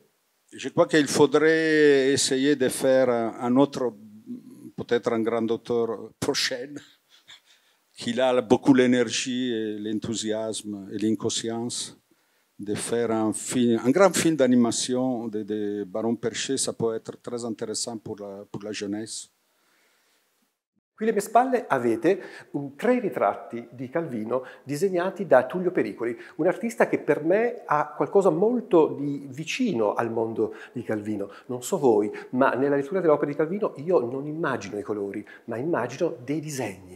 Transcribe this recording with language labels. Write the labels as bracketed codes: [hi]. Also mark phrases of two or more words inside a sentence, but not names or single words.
[fr] Je crois qu'il faudrait essayer de faire un autre, peut-être un grand auteur prochain, qui a beaucoup l'énergie, et l'enthousiasme et l'inconscience de faire un grand film d'animation de Baron Perché. Ça peut être très intéressant pour la jeunesse. [it] Qui alle mie spalle avete 3 ritratti di Calvino disegnati da Tullio Pericoli, un artista che per me ha qualcosa molto di vicino al mondo di Calvino. Non so voi, ma nella lettura delle opere di Calvino io non immagino i colori, ma immagino dei disegni.